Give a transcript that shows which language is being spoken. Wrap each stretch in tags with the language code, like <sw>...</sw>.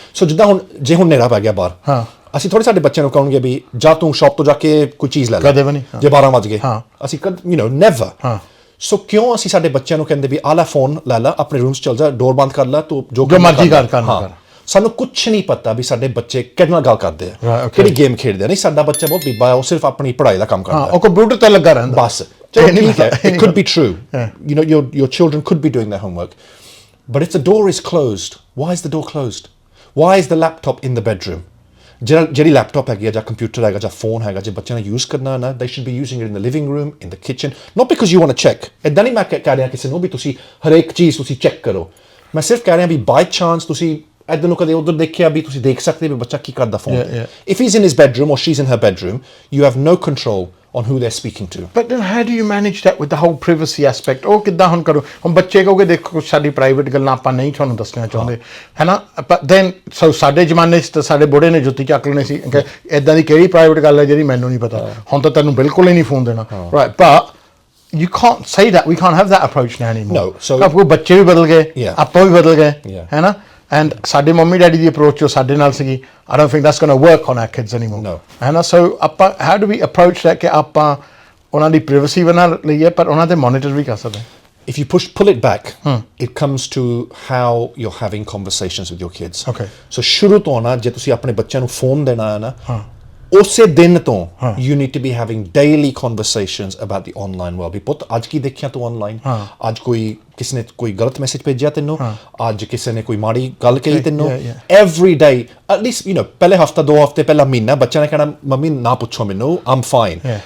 <pa>ਸੋ ਜਿੱਦਾਂ ਹੁਣ ਜੇ ਹੁਣ ਹਨੇਰਾ ਪੈ ਗਿਆ ਬਾਹਰ, ਅਸੀਂ ਥੋੜੇ ਸਾਡੇ ਬੱਚਿਆਂ ਨੂੰ ਕਹਾਂਗੇ ਵੀ ਜਾ ਤੂੰ ਸ਼ਾਪ ਤੋਂ ਜਾ ਕੇ ਕੋਈ ਚੀਜ਼ ਲੈ ਲੈ, ਜੇ 12 ਵਜ ਗਏ, ਅਸੀਂ ਨੈਵਰ। ਸੋ ਕਿਉਂ ਅਸੀਂ ਸਾਡੇ ਬੱਚਿਆਂ ਨੂੰ ਕਹਿੰਦੇ ਵੀ ਆਹ ਲੈ ਫੋਨ ਲੈ ਲਾ, ਆਪਣੇ ਰੂਮ 'ਚ ਚੱਲ ਜਾ, ਡੋਰ ਬੰਦ ਕਰ ਲੈ, ਤੂੰ ਜੋ ਮਰਜ਼ੀ ਕਰ। ਸਾਨੂੰ ਕੁਛ ਨਹੀਂ ਪਤਾ ਵੀ ਸਾਡੇ ਬੱਚੇ ਕਿਹਦੇ ਨਾਲ ਗੱਲ ਕਰਦੇ ਆ, ਕਿਹੜੀ ਗੇਮ ਖੇਡਦੇ ਆ। ਨਹੀਂ, ਸਾਡਾ ਬੱਚਾ ਬਹੁਤ ਬੀਬਾ ਹੈ, ਉਹ ਸਿਰਫ ਆਪਣੀ ਪੜ੍ਹਾਈ ਦਾ ਕੰਮ ਕਰਦਾ ਹੈ, ਉਹ ਕੰਪਿਊਟਰ ਤੇ ਲੱਗਾ ਰਹਿੰਦਾ ਬਸ। ਚਲੋ ਠੀਕ ਹੈ,</pa> <en>it could be true, your children could be doing their homework, but if the door is closed, why is the door closed? Why is the laptop in the bedroom?</en> <pa>ਜਿਹੜੀ ਲੈਪਟਾਪ ਹੈਗੀ ਆ ਜਾਂ ਕੰਪਿਊਟਰ ਹੈਗਾ ਜਾਂ phone ਹੈਗਾ ਜੇ ਬੱਚਿਆਂ ਨੇ ਯੂਜ਼ ਕਰਨਾ ਨਾ</pa> <en>they should be using it in the living room, in the kitchen, not because you want to check.</en> <pa>ਇੱਦਾਂ ਨਹੀਂ ਮੈਂ ਕਹਿ ਰਿਹਾ ਕਿਸੇ ਨੂੰ ਵੀ ਤੁਸੀਂ ਹਰੇਕ ਚੀਜ਼ ਤੁਸੀਂ ਚੈੱਕ ਕਰੋ, ਮੈਂ ਸਿਰਫ ਕਹਿ ਰਿਹਾ ਵੀ ਬਾਈ ਚਾਂਸ ਤੁਸੀਂ ਇੱਧਰ ਨੂੰ ਕਦੇ ਉੱਧਰ ਦੇਖਿਆ ਵੀ ਤੁਸੀਂ ਦੇਖ ਸਕਦੇ ਵੀ ਬੱਚਾ ਕੀ ਕਰਦਾ ਫੋਨ ਤੇ.</pa> <en>If he's in his bedroom or she's in her bedroom, you have no control on who they're speaking to. But then how do you manage that with the whole privacy aspect?</en> <pa>ਉਹ ਕਿੱਦਾਂ ਹੁਣ ਕਰੋ, ਹੁਣ ਬੱਚੇ ਕਹੋਗੇ ਦੇਖੋ ਸਾਡੀ private ਗੱਲਾਂ ਆਪਾਂ ਨਹੀਂ ਤੁਹਾਨੂੰ ਦੱਸਣਾ ਚਾਹੁੰਦੇ ਹੈ ਨਾ,</pa> <en>but then so</en> <pa>ਸਾਡੇ ਜ਼ਮਾਨੇ 'ਚ ਤਾਂ ਸਾਡੇ ਬੁੜੇ ਨੇ ਜੁੱਤੀ ਚੱਕ ਲੈਣੀ ਸੀ ਕਿ ਇੱਦਾਂ ਦੀ ਕਿਹੜੀ ਪ੍ਰਾਈਵੇਟ ਗੱਲ ਹੈ ਜਿਹੜੀ ਮੈਨੂੰ ਨਹੀਂ ਪਤਾ, ਹੁਣ ਤਾਂ ਤੈਨੂੰ ਬਿਲਕੁਲ ਹੀ ਨਹੀਂ ਫੋਨ ਦੇਣਾ, right?</pa> <en>But you can't say that, we can't have that approach now anymore. No, so</en> <pa>ਕੋਈ ਬੱਚੇ ਵੀ ਬਦਲ ਗਏ, ਆਪਾਂ ਵੀ ਬਦਲ ਗਏ ਹੈ ਨਾ, and ਸਾਡੇ ਮੰਮੀ ਡੈਡੀ ਦੀ ਅਪਰੋਚ ਜੋ ਸਾਡੇ ਨਾਲ ਸੀਗੀ,</pa> <en>I don't think that's going to work on our kids anymore. No.</en> <pa>ਹੈ ਨਾ, so ਆਪਾਂ</pa> <en>how do we approach that</en> <pa>ਕਿ ਆਪਾਂ ਉਹਨਾਂ ਦੀ ਪ੍ਰਾਈਵੇਸੀ ਬਣਾ ਲਈਏ ਪਰ ਉਹਨਾਂ ਤੇ ਮੋਨੀਟਰ ਵੀ ਕਰ ਸਕਦੇ.</pa> <en>If you pull it back, it comes to how you're having conversations with your kids. Okay.</en> <pa>So ਸ਼ੁਰੂ ਤੋਂ ਨਾ ਜੇ ਤੁਸੀਂ ਆਪਣੇ ਬੱਚਿਆਂ ਨੂੰ ਫੋਨ ਦੇਣਾ ਹੈ ਨਾ, ਉਸੇ ਦਿਨ ਤੋਂ</pa> <en>you need to be having daily conversations about the online world.</en> <pa>ਵੀ ਪੁੱਤ ਅੱਜ ਕੀ ਦੇਖਿਆ ਤੂੰ ਆਨਲਾਈਨ, ਅੱਜ ਕਿਸੇ ਨੇ ਕੋਈ ਗਲਤ ਮੈਸੇਜ ਭੇਜਿਆ ਤੈਨੂੰ, ਅੱਜ ਕਿਸੇ ਨੇ ਕੋਈ ਮਾੜੀ ਗੱਲ ਕਹੀ ਤੈਨੂੰ,</pa> <en>every day at least</en> <pa>ਪਹਿਲੇ ਹਫਤਾ 2 ਹਫਤੇ ਪਹਿਲਾ ਮਹੀਨਾ ਬੱਚਿਆਂ ਨੇ ਕਹਿਣਾ ਮੰਮੀ ਨਾ ਪੁੱਛੋ ਮੈਨੂੰ,</pa> <en>I'm fine.</en>